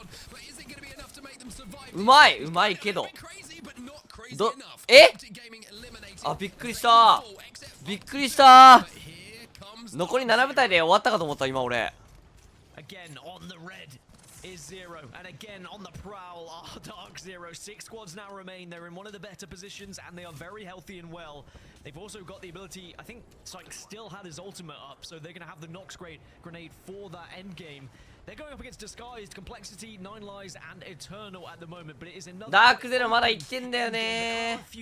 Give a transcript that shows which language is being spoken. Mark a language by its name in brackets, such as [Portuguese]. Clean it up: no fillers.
[English] but is it going to be enough to make them survive? [Japanese] うまいうまいけど [English] Crazy, but not crazy [Japanese] ど [English] enough. [Japanese] え [English] Optic Gaming eliminated [Japanese] あびっくりしたびっくりした。 [English] here comes [Japanese] 残り7部隊で終わったかと思った今俺。 [English] Again on the red is Zero, and again on the prowl are DarkZero. 6 squads now remain. They're in one of the better positions, and they are very healthy and well. They've also got the ability. I think Syke still had his ultimate up, so they're going to have the Nox grenade for that end game. They're going up against Disguised, Complexity, Nine Lives, and Eternal at the moment, but it is another. [Japanese] ダークゼロまだ生きてんだよね。